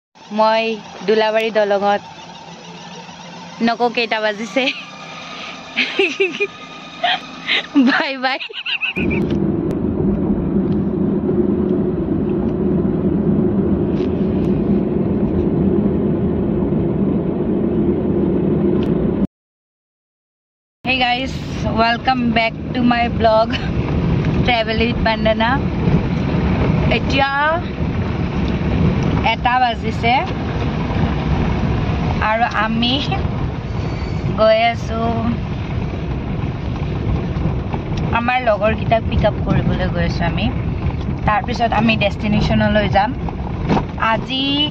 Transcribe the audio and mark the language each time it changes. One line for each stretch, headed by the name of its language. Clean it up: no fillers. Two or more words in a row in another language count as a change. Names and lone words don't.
Assamese: মই দুলাবাৰী দলঙত নকো কেইটা বাজিছে বাই বাই
English: Hey guys, welcome back to my vlog Travel with Bandana.
Assamese: এতিয়া এটা বাজিছে আৰু আমি গৈ আছোঁ আমাৰ লগৰ কিটা
English: pick up
Assamese: কৰিবলৈ গৈ আছোঁ আমি তাৰ পিছত আমি destination লৈ যাম আজি